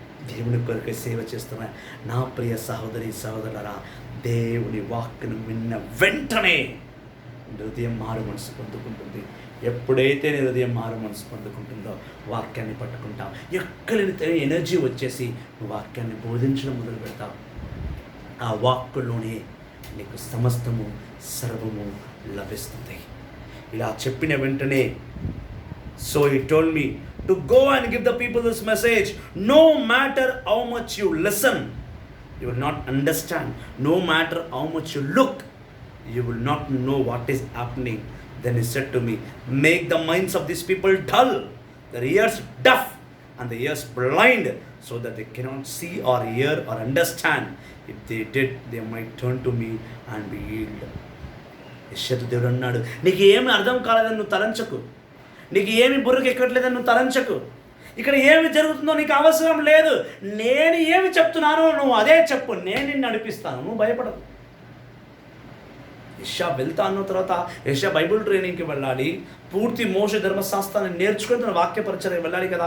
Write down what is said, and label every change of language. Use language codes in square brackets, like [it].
[te] దేవుని కొరకే సేవ చేస్తున్నా నా ప్రియ సహోదరి సహోదరులారా, దేవుని వాక్కును విన్న వెంటనే హృదయం మారు మనసు పొందుకుంటుంది. ఎప్పుడైతే నీ హృదయం మారు మనసు పొందుకుంటుందో వాక్యాన్ని పట్టుకుంటావు, ఎక్కలేని ఎనర్జీ వచ్చేసి నువ్వు వాక్యాన్ని బోధించడం మొదలు పెడతావు. ఆ వాక్కులోనే నీకు సమస్తము సర్వము లభిస్తుంది. ఇలా చెప్పిన వెంటనే, so [en] he told me to go and give the people this message. No matter how much you listen, you will not understand. No matter how much you look, you will not know what is happening. Then he said to me, make the minds of these people dull, their ears deaf and their ears blind, so that they cannot see or hear or understand. If they did, they might turn to me and be healed. [te] యెషయాతో దేవుడు అన్నాడు, నీకు ఏమి అర్థం కాలేదని నువ్వు తలంచకు, నీకు ఏమి బుర్రకు ఎక్కట్లేదని నువ్వు తలంచకు, ఇక్కడ ఏమి జరుగుతుందో నీకు అవసరం లేదు, నేను ఏమి చెప్తున్నానో నువ్వు అదే చెప్పు, నేను నిన్ను నడిపిస్తాను, నువ్వు భయపడదు. యెషయా వెళ్తా అన్న తర్వాత యెషయా బైబిల్ ట్రైనింగ్కి వెళ్ళాలి, పూర్తి మోషే ధర్మశాస్త్రాన్ని నేర్చుకుని తన వాక్యపరిచర్యకి వెళ్ళాలి కదా.